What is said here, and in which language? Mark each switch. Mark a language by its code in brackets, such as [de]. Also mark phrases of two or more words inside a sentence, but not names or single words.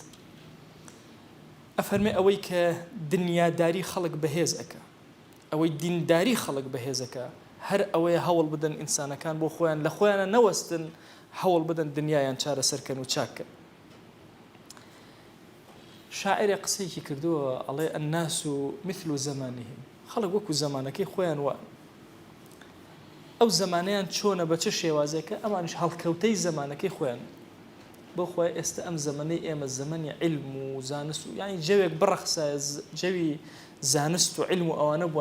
[ckb] ئەفەرمێ ئەوەی کە دنیاداری خەڵک بەهێز ئەکە، ئەوەی دینداری خەڵک بەهێز ئەکە، هەر ئەوەیە هەوڵ بدەن ئینسانەکان بۆ خۆیان لە خۆیانە نەوەستن، هەوڵ بدەن دنیایان چارەسەرکەن و چاککەن. شاعرێ قسەیەکی کردووە ئەڵێ [ar] الناس مثل زمانهم، [ckb] خەڵک وەکو زمانەکەی خۆیان وە. ئەو زمانەیان چۆنە بە چه شێوازێکە، ئەمانش هەڵکەوتەی زمانەکەی خۆیان. بۆ خۆی ئێستا ئەم زمانەی ئێمە زمانی علم و زانست و یعنی جەوێک بڕەخسایە، جەوی زانست و علم و ئەوانە بووە.